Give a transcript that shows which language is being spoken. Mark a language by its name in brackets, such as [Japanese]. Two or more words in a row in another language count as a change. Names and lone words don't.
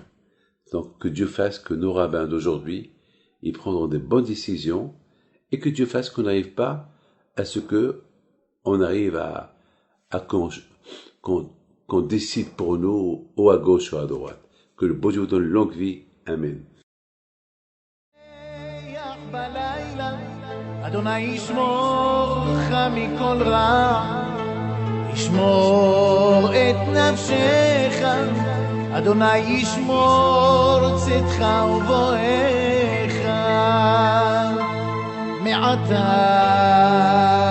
[French] Donc que Dieu fasse que nos rabbins d'aujourd'hui, ils prendront des bonnes décisions, et que Dieu fasse qu'on n'arrive pas à ce que on arrive à qu'on décide pour nous, ou à gauche ou à droite. Que le bon Dieu vous donne une longue vie. Amen. [Hebrew] אדוני ישמור לך מכל רע, ישמור את נפשך, אדוני ישמור צאתך ובואך מעתה